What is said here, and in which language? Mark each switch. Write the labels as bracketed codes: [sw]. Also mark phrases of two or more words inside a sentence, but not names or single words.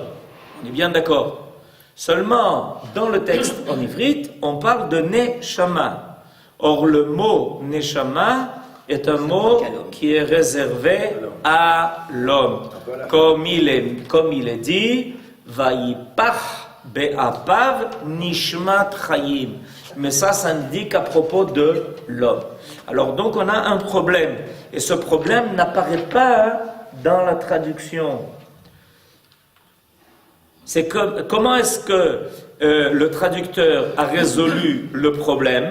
[fr] On est bien d'accord. Seulement, dans le texte en ivrite, on parle de Neshama. Or, le mot Neshama est un mot qui est réservé à l'homme. Comme il est dit, [he] ויפח באפיו נשמת חיים. [fr] Mais ça indique à propos de l'homme. Alors donc on a un problème. Et ce problème n'apparaît pas dans la traduction. C'est comment est-ce que le traducteur a résolu le problème?